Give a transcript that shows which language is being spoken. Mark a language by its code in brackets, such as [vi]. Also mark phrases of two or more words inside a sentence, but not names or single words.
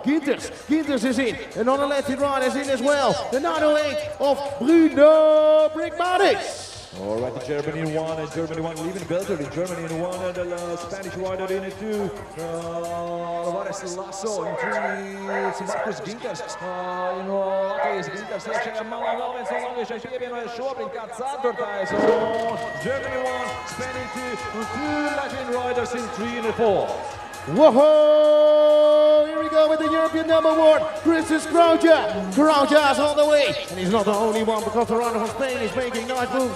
[en] Ginters is in, and on the Latvian rider is in as well. The 908 of Bruno Brigmanis. All right, Germany in 1, and Germany 1, Lievenbelder in Germany in 1, and the Spanish rider in 2, Alvarez Lasso in 3, it's Markus Ginters, [lv] Latvijas Ginters iekšējā malā, vēl viens no latviešiem pievienojas šobrīd kā [en] 4. Germany 1, Spain in 2, and 2 Latvian riders in 3 and 4. Whoa! Here we go with the European number 1, Christos Krauja. Krauja is on the way, and he's not the only one because the rider from Spain is making nice moves.